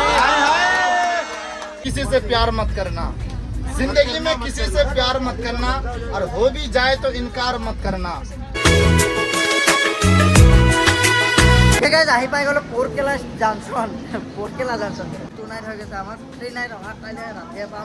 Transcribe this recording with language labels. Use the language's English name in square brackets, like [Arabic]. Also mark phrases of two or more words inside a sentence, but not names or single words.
[Hindi] किसी से प्यार मत करना, जिंदगी में किसी से प्यार मत करना, और हो भी जाए तो इनकार मत करना। [Assamese] আহি পাই গ'লো পৰকেলা জাংচন। পৰকেলা জাংচন 2 নাইট হৈ গৈছে আমাৰ, 3 নাইট অহা কাইলৈ ৰাতিয়ে পাম।